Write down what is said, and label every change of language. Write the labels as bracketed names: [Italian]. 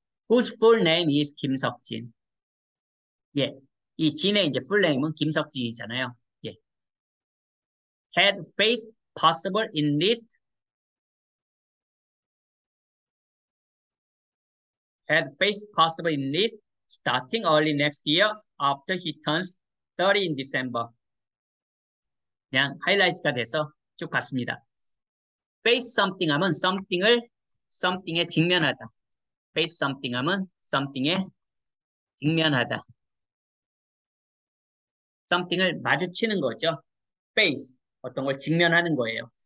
[English] Whose full name is 김석진. [Korean] 예, 이 진의 이제 full name은 김석진이잖아요. [English] 예, had faced possible enlist, had faced possible enlist starting early next year after he turns 30 in December. [Korean] 그냥 하이라이트가 돼서 쭉 갔습니다. [English] face something [Korean] 하면 something에 직면하다. [English] face something [Korean] 하면 something에 직면하다. something을 마주치는 거죠. face, 어떤 걸 직면하는 거예요.